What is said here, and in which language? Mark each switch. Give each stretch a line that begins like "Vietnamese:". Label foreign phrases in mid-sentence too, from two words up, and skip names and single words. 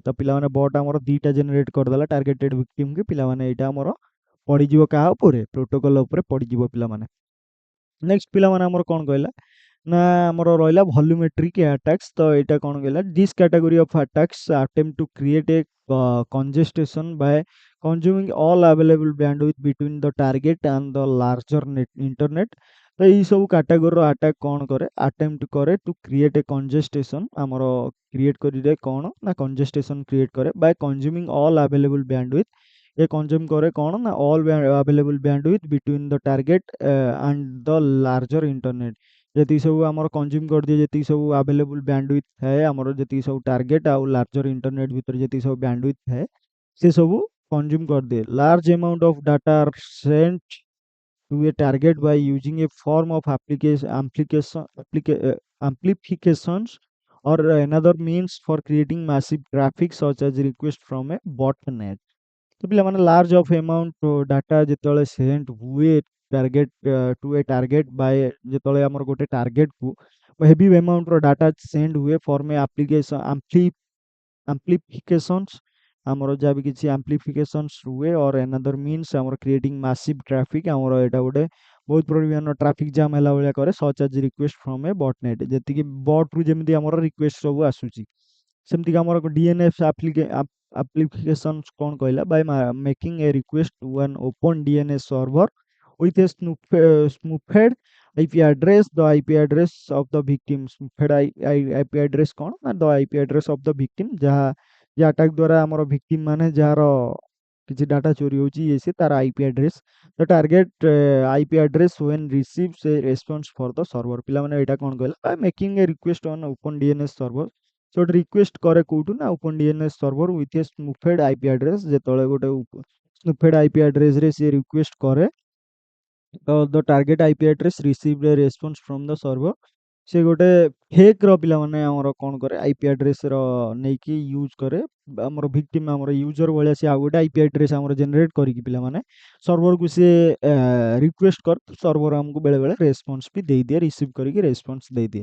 Odia: ତ ପିଲାମାନେ ବଟ୍ ଆମର 2ଟା ଜେନେରେଟ୍ କରିଦେଲା
English: targeted victim.
Odia: ପିଲାମାନେ ଏଇଟା ଆମର ପଡ଼ିଯିବ କାହା ଉପରେ? ପ୍ରୋଟୋକଲ୍ ଉପରେ ପଡ଼ିଯିବ ପିଲାମାନେ। ନେକ୍ସଟ ପିଲାମାନେ ଆମର କ'ଣ କହିଲା ନା ଆମର ରହିଲା
English: volumetric attacks.
Odia: ତ ଏଇଟା କ'ଣ କହିଲା,
English: this category of attacks attempt to create a congestion by consuming all available bandwidth between the target and the larger internet।
Odia: ତ ଏଇ ସବୁ କାଟାଗୋରୀର ଆଟାକ୍ କ'ଣ କରେ, ଆଟେମ୍ପ୍ଟ କରେ
English: to create a congestion,
Odia: ଆମର କ୍ରିଏଟ୍ କରିଦିଏ କ'ଣ ନା
English: congestion create
Odia: କରେ
English: by consuming all available bandwidth.
Odia: ଏ କନଜ୍ୟୁମ୍ କରେ କ'ଣ ନା
English: all available bandwidth between the target and the larger internet.
Odia: ଯେତିକି ସବୁ ଆମର କନଜ୍ୟୁମ୍ କରିଦିଏ, ଯେତିକି ସବୁ
English: available bandwidth
Odia: ଥାଏ, ଆମର ଯେତିକି ସବୁ ଟାର୍ଗେଟ୍ ଆଉ
English: larger internet
Odia: ଭିତରେ ଯେତିକି ସବୁ ବ୍ୟାଣ୍ଡୱିଥ୍ ଥାଏ ସେ ସବୁ କନଜ୍ୟୁମ୍ କରିଦିଏ।
English: Large amount of data are sent to a target by using a form of amplifications or another means for creating massive traffic such as request from a botnet।
Odia: ତ ପିଲାମାନେ
English: large of amount data
Odia: ଯେତେବେଳେ ସେଣ୍ଡ ହୁଏ
English: target to a target by,
Odia: ଯେତେବେଳେ ଆମର ଗୋଟେ ଟାର୍ଗେଟକୁ
English: heavy amount data
Odia: ସେଣ୍ଡ ହୁଏ
English: form a amplifications,
Odia: ଆମର ଯାହା ବି କିଛି amplifications ହୁଏ
English: or another means
Odia: ଆମର
English: creating massive traffic,
Odia: ଆମର ଏଇଟା ଗୋଟେ ବହୁତ ପରିମାଣର
English: traffic jam
Odia: ହେଲା ଭଳିଆ କରେ।
English: such as request from a botnet,
Odia: ଯେତିକି ବଟ୍ରୁ ଯେମିତି ଆମର ରିକ୍ୱେଷ୍ଟ ସବୁ ଆସୁଛି, ସେମିତିକି ଆମର
English: DNS applications
Odia: କ'ଣ କହିଲା,
English: by making a request to an open DNS server with a spoofed IP address, the IP address of the victim। spoofed IP address
Odia: କ'ଣ ନା
English: the IP address of the victim,
Odia: ଯାହା ଯେ ଆଟାକ୍ ଦ୍ୱାରା ଆମର ଭିକ୍ଟିମ୍ ମାନେ ଯାହାର କିଛି ଡାଟା ଚୋରି ହେଉଛି ଇଏ ସିଏ ତାର
English: IP address। the target IP address when receives a response for the server।
Odia: ପିଲାମାନେ ଏଇଟା କ'ଣ କହିଲା,
English: by making a request on open DNS server।
Odia: ସେ ଗୋଟେ ରିକ୍ୱେଷ୍ଟ କରେ କୋଉଠୁ ନା
English: open DNS server with a spoofed IP address.
Odia: ଯେତେବେଳେ ଗୋଟେ
English: spoofed IP addressରେ
Odia: ସିଏ ରିକ୍ୱେଷ୍ଟ କରେ,
English: the target IP address received a response from the server।
Odia: ସେ ଗୋଟେ ଫେକ୍ର ପିଲାମାନେ ଆମର କ'ଣ କରେ
English: IP addressର
Odia: ନେଇକି ୟୁଜ୍ କରେ, ଆମର ଭିକ୍ଟିମ୍ ଆମର ୟୁଜର୍ ଭଳିଆ ସେ ଆଉ ଗୋଟେ
English: IP address
Odia: ଆମର ଜେନେରେଟ୍ କରିକି ପିଲାମାନେ ସର୍ଭରକୁ ସିଏ ରିକ୍ୱେଷ୍ଟ କରେ। ସର୍ଭର ଆମକୁ ବେଳେବେଳେ ରେସ୍ପନ୍ସ ବି ଦେଇଦିଏ, ରିସିଭ୍ କରିକି ରେସ୍ପନ୍ସ ଦେଇଦିଏ।